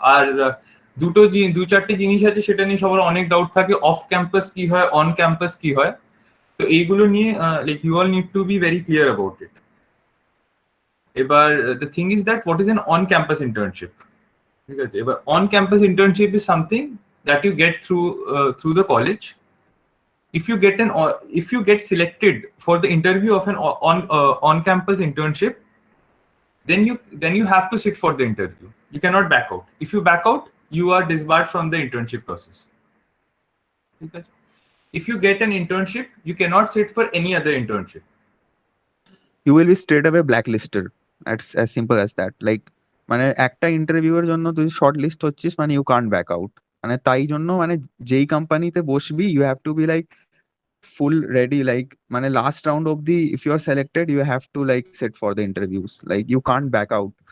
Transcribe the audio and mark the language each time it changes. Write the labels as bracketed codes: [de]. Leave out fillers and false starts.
[bn] আর দু চারটে জিনিস আছে সেটা নিয়ে সবার অনেক ডাউট থাকে, অফ ক্যাম্পাস কি হয়, অন ক্যাম্পাস কি হয়। তো এইগুলো নিয়ে [en] Like you all need to be very clear about it. এবার the thing is that what is an on campus internship, [bn] ঠিক আছে। এবার [en] On campus internship is something that you get through the college. If you get selected for the interview of an on campus internship, then you have to sit for the interview. You cannot back out. If you back out, you are disbarred from the internship process. If you get an internship, you cannot sit for any other internship. You will be straight away blacklisted. That's as simple as that. [bn] Like মানে একটা ইন্টারভিউয়ের জন্য তুই short list হচ্ছিস মানে [en] You can't back out. [bn] মানে তাই জন্য মানে যেই কোম্পানিতে বসবি [en] you have to be like full ready, like [bn] মানে লাস্ট রাউন্ড অব্দি [en] If you are selected you have to like sit for the interviews, like you can't back out.